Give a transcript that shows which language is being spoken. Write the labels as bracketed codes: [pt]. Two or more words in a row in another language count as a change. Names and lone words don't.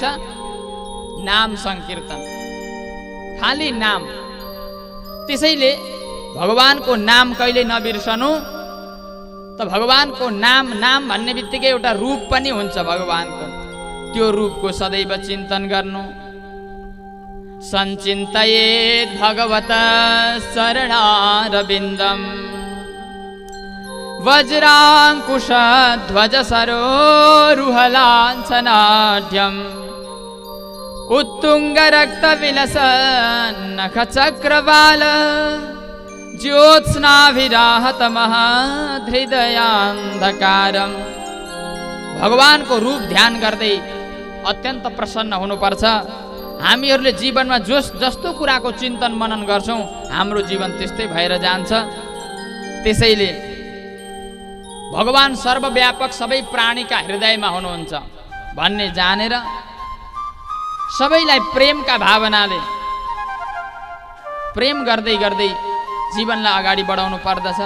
[ne] नाम संकीर्तन, खाली नाम। त्यसैले भगवानको नाम कहिले नबिर्सनु। त भगवानको नाम भन्ने बित्तिकै एउटा रूप पनि हुन्छ भगवानको। त्यो रूपको सदैव चिन्तन गर्नु। [sa] सञ्चिन्तयेत् भगवत शरणारविन्दम्, वज्राङ्कुश ध्वज सरोरुहलाञ्छनाढ्यम्, उत्तुङ्ग रक्त विलस नख चक्रवाल, ज्योत्स्नाभिराहत महधृदयान्धकारम्। [ne] भगवानको रूप ध्यान गर्दै अत्यन्त प्रसन्न हुनुपर्छ। हामीहरूले जीवनमा जस्तो कुराको चिन्तन मनन गर्छौँ हाम्रो जीवन त्यस्तै भएर जान्छ। त्यसैले भगवान् सर्वव्यापक सबै प्राणीका हृदयमा हुनुहुन्छ भन्ने जानेर सबैलाई प्रेमका भावनाले प्रेम गर्दै गर्दै जीवनलाई अगाडि बढाउनु पर्दछ।